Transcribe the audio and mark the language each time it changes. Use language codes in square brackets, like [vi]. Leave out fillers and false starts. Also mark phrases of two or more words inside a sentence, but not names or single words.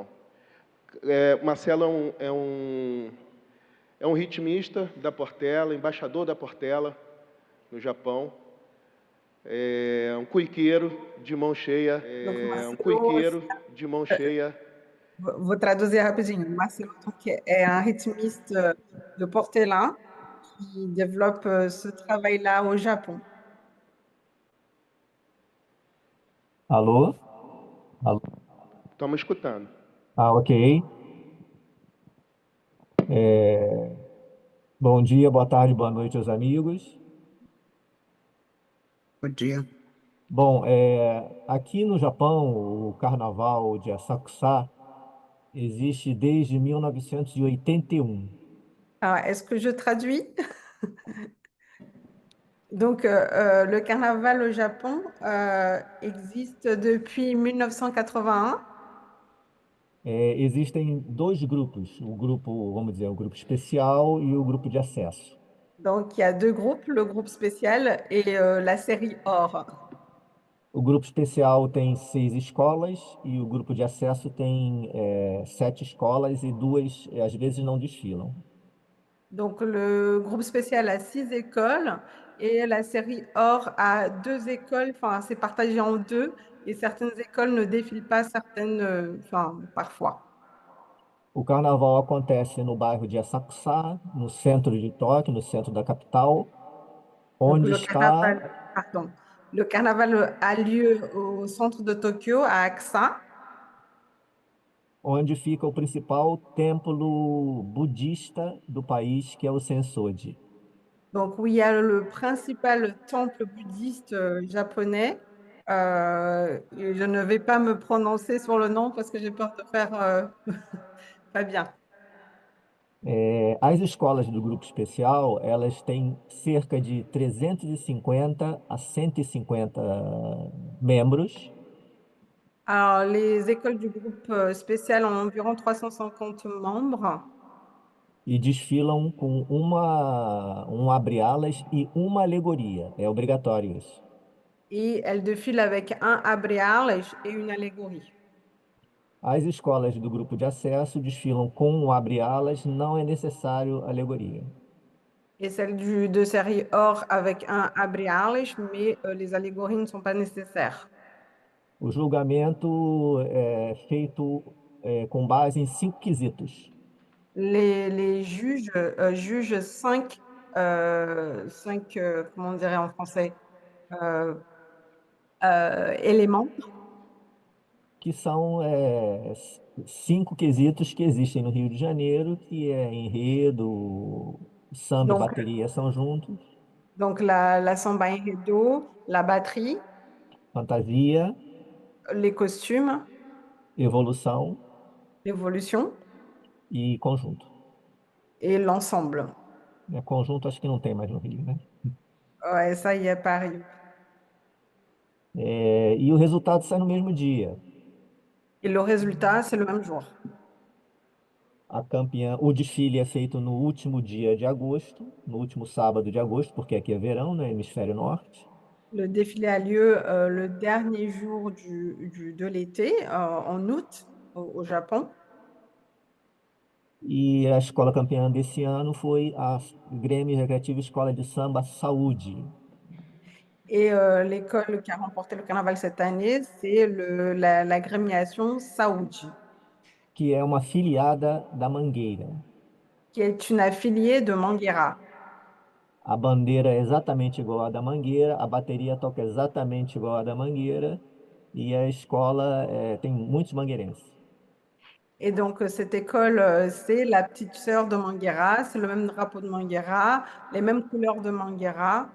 [pt] Marcelo é um ritmista da Portela, embaixador da Portela no Japão, um cuiqueiro de mão cheia, Vou traduzir rapidinho. [fr] Marcelo é un rythmiste de Portela qui développe ce travail-là au Japon. [pt] Alô? Alô? Estamos escutando. Ok. Bom dia, boa tarde, boa noite aos amigos. Bom dia. Bom, aqui no Japão, o Carnaval de Asakusa existe desde 1981. [fr] Alors, est-ce que je traduis? Donc, le carnaval au Japon existe depuis 1981. [pt] Existem dois grupos, o grupo, vamos dizer, o grupo especial e o grupo de acesso. [fr] Donc, il y a deux groupes, le groupe spécial et la série Or. [pt] O grupo especial tem 6 escolas e o grupo de acesso tem 7 escolas e 2, às vezes, não desfilam. [fr] Donc, le groupe spécial a 6 écoles et la série Or a 2 écoles, enfin, c'est partagé en deux et certaines écoles ne défilent pas, certaines, enfin, parfois. [pt] O carnaval acontece no bairro de Asakusa, no centro de Tóquio, no centro da capital, [fr] Donc, [pt] onde está [fr] le carnaval a lieu au centre de Tokyo, à Aksa, [pt] onde fica o principal templo budista do país, que é o Sensoji. [fr] donc où il y a le principal temple bouddhiste japonais. Et je ne vais pas me prononcer sur le nom parce que j'ai peur de faire pas bien. [pt] As escolas do grupo especial, elas têm cerca de 350 a 150 membros [fr] Alors, les écoles du groupe spécial ont environ 350 membres [pt] e desfilam com um abre-alas e uma alegoria. É obrigatório isso. [fr] et elles défilent avec un abré-arles et une allégorie. [pt] As escolas do grupo de acesso desfilam com um abre-alas, não é necessário alegoria. [fr] Et celles de série or avec un abré-arles, mais les allégories ne sont pas nécessaires. [pt] O julgamento é feito com base em 5 quesitos. [fr] Les juges jugent comment on dirait en français, euh, éléments, [pt] Que são 5 quesitos que existem no Rio de Janeiro, que é enredo, samba e [fr] donc, [pt] bateria são juntos, [fr] donc la [pt] samba enredo, [fr] la batterie, [pt] fantasia, [fr] les costumes, [pt] evolução [fr] l'évolution [pt] e conjunto. [fr] et l'ensemble. [pt] Conjunto acho que não tem mais no Rio, né? [fr] Ouais, ça y est, Paris. [pt] E o resultado sai no mesmo dia. [fr] Et le résultat, c'est le même jour. [pt] A campeã, o desfile é feito no último dia de agosto, no último sábado de agosto, porque aqui é verão, né? Hemisfério norte. [fr] Le défilé a lieu le dernier jour de l'été, en août, au Japon. [pt] E a escola campeã desse ano foi a Grêmio Recreativo Escola de Samba Saúde, [fr] Et l'école qui a remporté le carnaval cette année, c'est l'agrégation Saoudi, [pt] que é uma filiada da Mangueira. [fr] qui est une affiliée de Mangueira. [pt] A bandeira é exatamente igual à da Mangueira, a bateria toca exatamente igual à da Mangueira, e a escola tem muitos mangueirenses. [fr] Et donc, cette école, c'est la petite sœur de Mangueira, c'est le même drapeau de Mangueira, les mêmes couleurs de Mangueira.